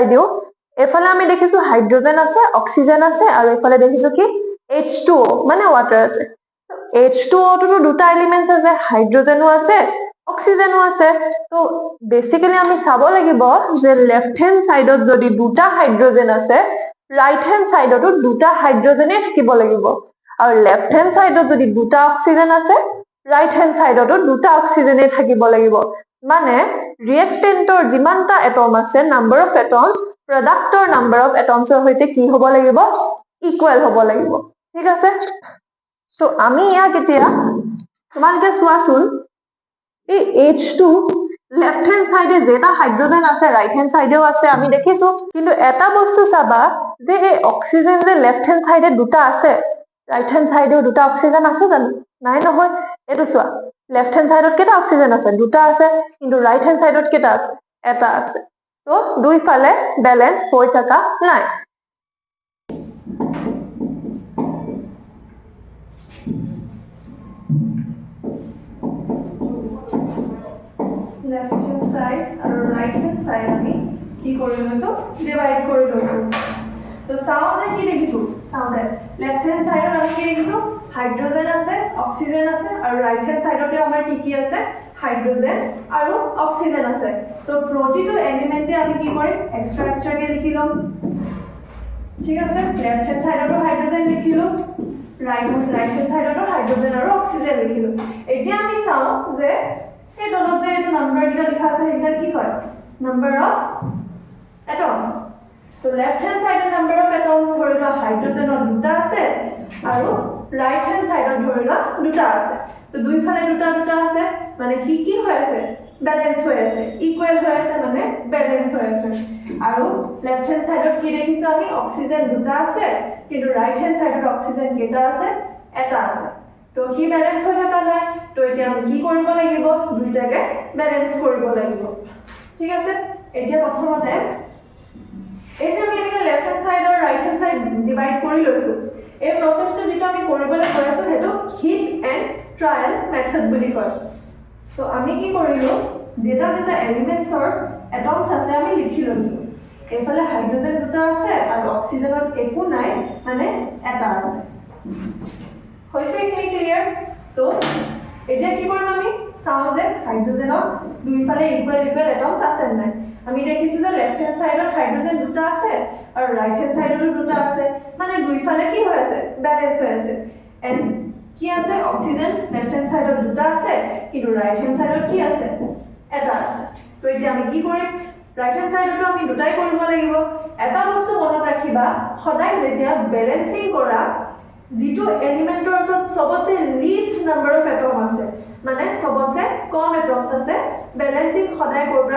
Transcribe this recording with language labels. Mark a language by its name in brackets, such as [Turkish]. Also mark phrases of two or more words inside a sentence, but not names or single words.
[Assamese] দিও এফালে আমি দেখিছো হাইড্ৰোজেন আছে অক্সিজেন আছে আৰু এফালে দেখিছো কি H2O মানে ওয়াটাৰ আছে H2O তো দুটা এলিমেন্টস আছে হাইড্ৰোজেনো আছে অক্সিজেনো আছে তো বেসিক্যালি আমি চাব লাগিব যে [English] left hand side [Assamese] যদি দুটা হাইড্ৰোজেন আছে [English] right hand side [Assamese] দুটা হাইড্ৰোজেনে থাকিব লাগিব আৰু [English] left hand side [Assamese] যদি দুটা অক্সিজেন আছে [English] right hand side [Assamese] দুটা অক্সিজেনে থাকিব লাগিব মানে ৰিঅ্যাক্টেন্টৰ যিমানটা এটম আছে [English] number of atoms product number of atoms [Assamese] হৈতে কি হ'ব লাগিব ইকুৱেল হ'ব লাগিব ঠিক আছে তো আমি ইয়াক এতিয়া তোমালোকে চোৱাচোন এই H2 [English] left hand side [Assamese] যেটা হাইড্ৰোজেন আছে [English] right hand side [Assamese] আছে আমি দেখিছো কিন্তু এটা বস্তু চাবা যে এই অক্সিজেন যে [English] left hand side [Assamese] দুটা আছে [English] right hand side [Assamese] দুটা অক্সিজেন আছে জানো নাই নহয় এটো চোৱা [English] left hand side [Assamese] কেটা অক্সিজেন আছে দুটা আছে কিন্তু [English] right hand side [Assamese] কেটা আছে এটা আছে তো দুই ফালে ব্যালেন্স হৈ থাকা নাই [English] left hand side [Assamese] আৰু [English] right hand side [Assamese] আমি কি কৰি লৈছো ডিভাইড কৰি লৈছো তো চাওঁতে কি দেখিছো চাওঁতে [English] left hand side [Assamese] আমি কি দেখিছো হাইড্ৰোজেন আছে অক্সিজেন আছে আৰু [English] right hand side [Assamese] আমাৰ কি আছে হাইড্ৰোজেন আৰু অক্সিজেন আছে তো প্ৰতিটো এলিমেন্টে আমি কি কৰিম এক্সট্ৰা কে লিখি লম ঠিক আছে [English] left hand side [Assamese] হাইড্ৰোজেন লিখিলো [English] right hand side [Assamese] হাইড্ৰোজেন আৰু অক্সিজেন লিখিলো এতিয়া আমি চাওঁ যে এই তলত যে এইটো নাম্বাৰ কিটা লিখা আছে এটা কি কয় [English] number of atoms [Assamese] তো [English] left hand side number of atoms [Assamese] ধৰি লোৱা হাইড্ৰোজেনৰ দুটা আছে আৰু [English] right hand side [Assamese] ধৰি লোৱা দুটা আছে তো দুইফালে দুটা দুটা আছে মানে কি হৈ আছে ব্যালেন্স হৈ আছে ইকুৱেল হৈ আছে মানে ব্যালেন্স হৈ আছে আৰু [English] left hand side [Assamese] কি দেখিছো আমি অক্সিজেন দুটা আছে কিন্তু [English] right hand side [Assamese] অক্সিজেন কেইটা আছে এটা আছে তো কি ব্যালেন্স হৈ থকা নাই তো এতিয়া আমি কি কৰিব লাগিব দুইটাকে ব্যালেন্স কৰিব লাগিব ঠিক আছে এতিয়া প্ৰথমতে এই যে আমি এটা [English] left hand side [Assamese] আৰু [English] right hand side [Assamese] ডিভাইড কৰি লৈছো এই প্ৰসেসটো যেটো আমি কৰিবলৈ কৈ আছো হেতু [English] hit and trial method [Assamese] বুলি কয় তো আমি কি কৰিলো যেটা এলিমেন্টছৰ এটমছ আছে আমি লিখি লৈছো এইফালে হাইড্ৰোজেন দুটা আছে আৰু অক্সিজেনত একো নাই মানে এটা আছে হৈছে কি ক্লিয়াৰ তো এতিয়া কি কৰিম আমি চাও যে হাইড্ৰোজেনৰ দুইফালে [English] equal atoms [Assamese] আছে নাই আমি দেখিছো যে [English] left hand side [Assamese] হাইড্ৰোজেন দুটা আছে আৰু [English] right hand side [Assamese] দুটা আছে মানে দুইফালে কি হৈ আছে ব্যালেন্স হৈ আছে এন্ড কি আছে অক্সিজেন [English] left hand side [Assamese] দুটা আছে কিন্তু [English] right hand side [Assamese] কি আছে এটা আছে তো এতিয়া আমি কি কৰিম [English] right hand side [Assamese] আমি দুটাই কৰিব লাগিব এটা বস্তু মনত ৰাখিবা সদায় যেতিয়া ব্যালেন্সিং কৰা যেটো এলিমেন্টৰ ওচৰত সবতছে [English] least number of atom [Assamese] আছে মানে সবতছে কম এটমছ আছে ব্যালেন্সিং সদায় কৰবা